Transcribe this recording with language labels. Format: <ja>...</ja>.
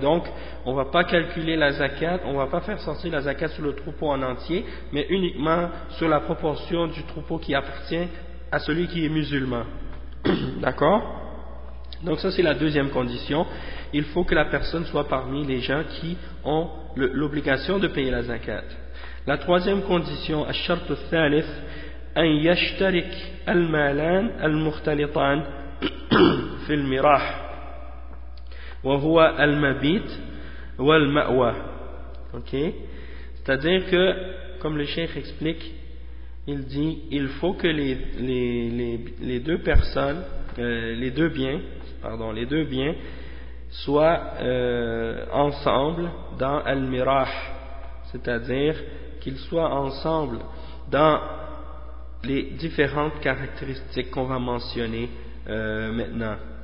<fr>Et donc, on ne va pas calculer la zakat, on ne va pas faire sortir la zakat sur le troupeau en entier, mais uniquement sur la proportion du troupeau qui appartient à celui qui est musulman. D'accord ? Donc ça c'est la deuxième condition, il faut que la personne soit parmi les gens qui ont l'obligation de payer la zakat. La troisième condition,</fr> <ar>الشرط الثالث, أن يشترك المالان المختلطان في المراح وهو المبيت والمأوى.</ar> <fr>OK. C'est-à-dire que comme le cheikh explique, il dit il faut que les deux personnes, les deux biens soient ensemble dans Al-Mirah, c'est-à-dire qu'ils soient ensemble dans les différentes caractéristiques qu'on va mentionner maintenant.</fr>